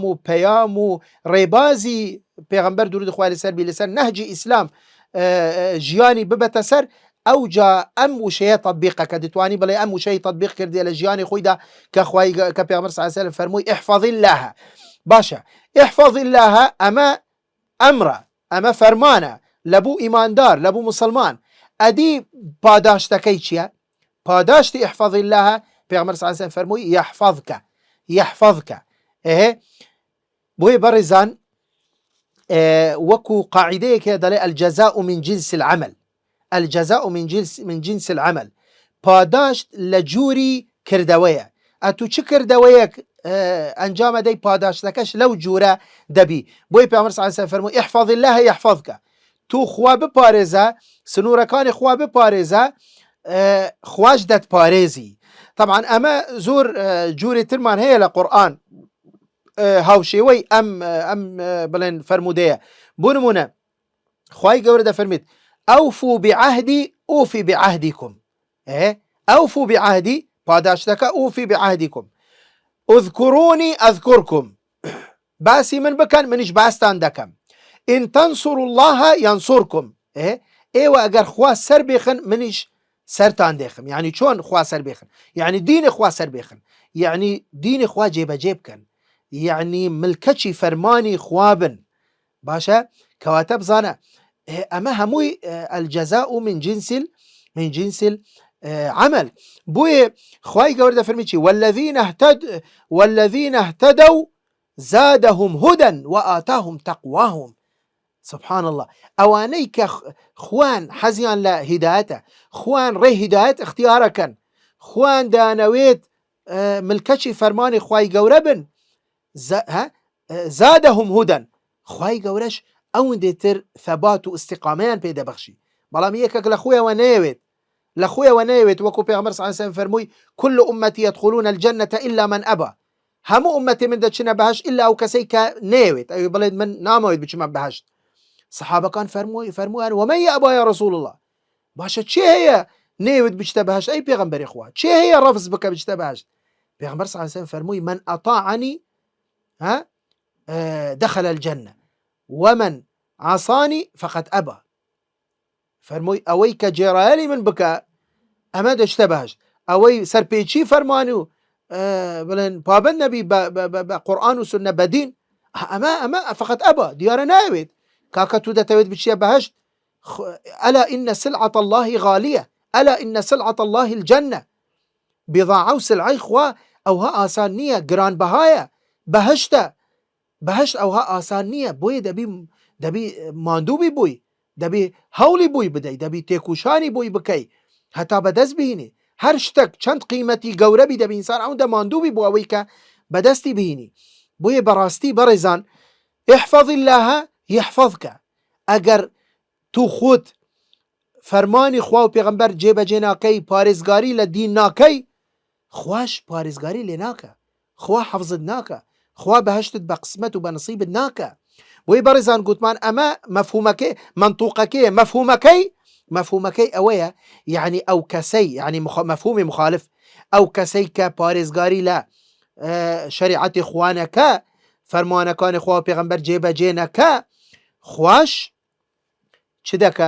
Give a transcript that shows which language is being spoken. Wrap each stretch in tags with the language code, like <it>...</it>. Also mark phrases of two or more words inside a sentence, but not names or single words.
<ckb>و پەیام و ڕێبازی پێغەمبەر درود خوای لەسەر بی لەسەر نەهجی ئیسلام ژیانی ببەتە سەر ئەوجا ئەم وشەیە تەطبیقە کە دەتوانی بڵێ ئەم وشەی تەطبیق کردی لە ژیانی خۆیدا کە پێغەمبەر</ckb> <ar>صلی الله علیه و سلم</ar> <ckb>فەرمووی</ckb> <ar>احفظ الله</ar> <ckb>باشە</ckb> <ar>احفظ الله</ar> <ckb>ئەمە ئەمرە ئەمە فەرمانە لەبوو ئیماندار لەبوو مسلمان ئەدی پاداشتەکەی چییە پاداشتی</ckb> <ar>احفظ الله</ar> <ckb>پێغەمبەر</ckb> <ar>صلی الله علیه و سلم</ar> <ckb>فەرمووی یحفظکە بۆیە بەڕێزان وەکو قاعدەیەکە دەڵێ</ckb> <ar>الجزاء من جنس العمل الجزاء من جنس العمل</ar> <ckb>پاداشت لە جووری کردەوەیە ئەتو چ کردەوەیەک ئەنجامە دەی پاداشتەکەش لەو جوورە دەبی بۆی پێغەمبەر</ckb> <ar>صلی الله علیه و سلم</ar> <ckb>فەرمووی</ckb> <ar>احفظ الله یحفظکە</ar> <ckb>تو خوا بپارێزە سنوورەکانی خوا بپارێزە خواش دەتپارێزی طبعا ئەمە زۆر جووری ترمان هەیە لە قورئان هاوشێوەی ئەم بڵێن فەرمودەیە بۆ نمونە خوای گەورە دەفەرمێت</ckb> <ar>ئەوفوا بعهدی ئوفی بعهدیکم ئەوفوا بعهدی</ar> <ckb>پاداشتەکە</ckb> <ar>ئوفی بعهدیکم اذكروني أذكركم</ar> <ckb>باسی من بکەن منیش باستان دەکەم</ckb> <ar>إن تنصروا الله ينصركم</ar> <ckb>ئێوە ئەگەر خوا سەر بێخن منیش سەرتان دێخم یعنی چۆن خوا سەر بێخن یعنی دینی خوا سەر بێخن یعنی دینی خوا جێبەجێ بکەن یعنی ملکەچی فەرمانی خوا بن باشە کەواتە بزانە ئەمە هەمووی</ckb> <ar>الجزاء من جنس عمل</ar> <ckb>بوی خوای گەورە دەفەرمی چی</ckb> <ar>والذین اهتدوا زادهم هدى وآتاهم تقواهم سبحان الله</ar> <ckb>ئەوانەی کە خوان حەزیان لە هیدایەتە خوان ڕێ هیدایەت اختیارەکەن خوان دانەوێت ملکەچی فەرمانی خوای گەورە بن</ckb> <ar>زادهم هدى</ar> <ckb>خوای گەورەش ئەوەندێ تر ثەبات و ئستیقامەیان پێ دەبەخشی. بەڵام یەکێک لە خۆیەوە نەیەوێت وەکو پێغەمبەر</ckb> <ar>صلی الله علیه و سلم</ar> <ckb>فەرمووی</ckb> <ar>كل أمتي يدخلون الجنة إلا من أبى،</ar> <ckb>هەموو ئومەتێ من دەچنە بەهەشت ئللا ئەو کەسەی کە نەیەوێت، ئەوێ بڵێت من نامەوێت بچمە بەهەشت. سەحابەکان فەرموویان</ckb> <ar>ومن يأبى يا رسول الله،</ar> <ckb>باشە چێ هەیە نەیەوێت بچتە بەهەشت ئەی پێغەمبەری خوا، چێ هەیە ڕەفز بکە بچتە بەهەشت؟</ckb> <ar>پێغەمبەر صلی الله علیه و سلم فەرمووی من أطاعني دخل الجنة ومن عصاني فقد أبى.</ar> <ckb>فەرمووی ئەوەی کە جێڕایەلی من بکە ئەمە دەچتە بەهەشت، ئەوەی سەرپێچی فەرمانی و بڵێن پابند نەبی بە قورئان و سونە بەدین، ئەمە فقط ئەبە، دیارە ناوێت. کاکە تو دەتەوێت بچیە بەهەشت،</ckb> <ar>ئەلا ئینە سلعة الله غالیە، ئەلا ئینە سلعة الله الجنة.</ar> <ckb>بضاعە و سلعەی خوا ئەوها ئاسان نییە، گرانبەهایە، بەهەشت ئەوها ئاسان نییە، بۆیە دەبی ماندووبی بووی، دەبی هەوڵی بووی بدەیت، دەبی تێکوشانی بووی بکەی هەتا بەدەست بهینی. هەر شتێک چەند قیمەتی گەورەبی دەبی ئینسان ئەوەندە ماندووبی بوو ئەوەی کە بەدەستی بهینی. بۆیە بەڕاستی بەڕێزان</ckb> <ar>احفظ الله يحفظك،</ar> <ckb>ئەگەر تو خۆت فەرمانی خوا و پێغەمبەر جێبەجێ ناکەی، پارێزگاری لە دین ناکەی، خوش پارێزگاری لێ ناکە، خوا حەفزت ناکە، خوا بەهەشتت بە قسمەت و بە نسیبت ناکە. بۆیە بەڕێزان گوتمان ئەمە مەفهومەکەی منطوقەکەی مەفهومەکەی ئەوەیە، یعنی ئەو کەسەی، یعنی مەفهومی مخالف، ئەو کەسەی کە پارێزگاری لە شریعەتی خوا نەکە، فەرمانەکانی خوا و پێغەمبەر جێبەجێ نەکە، خوش چ دەکە؟</ckb>